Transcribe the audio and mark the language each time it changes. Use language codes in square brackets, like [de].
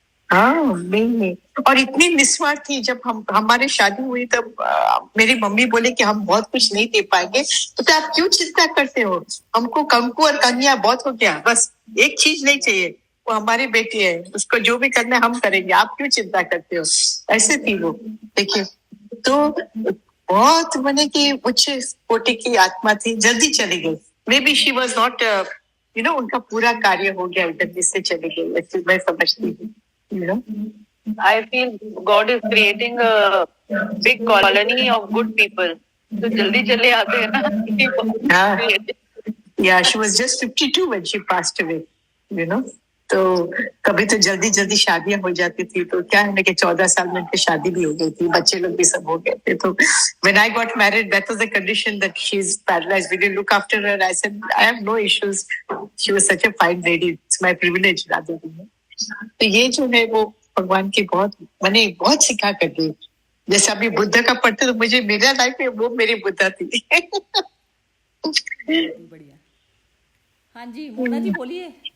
[hi] हाँ, नहीं, और इतनी निस्वार्थ थी। जब हमारी शादी हुई तब मेरी मम्मी बोले कि हम बहुत कुछ नहीं दे पाएंगे, तो आप क्यों चिंता करते हो, हमको कंकु और कन्या बहुत हो गया, बस एक चीज नहीं चाहिए, वो हमारी बेटी है, उसको जो भी करना है हम करेंगे, आप क्यों चिंता करते हो। ऐसे थी वो, देखिए। तो बहुत मैंने की उच्च कोटि की आत्मा थी, जल्दी चली गई। [en] maybe she was not [hi] उनका पूरा कार्य हो गया, जल्दी से चली गई, ऐसे मैं समझती हूँ। [en] I feel God is creating a big colony of good people. [hi] तो जल्दी चले आते हैं ना। [en] Yeah, she was just 52 when she passed away, [hi] तो कभी तो जल्दी शादियां हो जाती थी, तो क्या है ना कि 14 साल में उनकी शादी भी हो गई थी, बच्चे लोग भी सब हो गए थे। तो [en] when I got married, that was the condition that she's paralyzed. We didn't look after her. I said, I have no issues. She was such a fine lady. It's my privilege rather than. [hi] तो ये जो है वो भगवान की मैंने बहुत सिखा कर दी। जैसे अभी बुद्ध का पढ़ते तो मुझे मेरा लाइफ में वो मेरी बुद्धा थी। बढ़िया। हाँ जी, मोना जी बोलिए।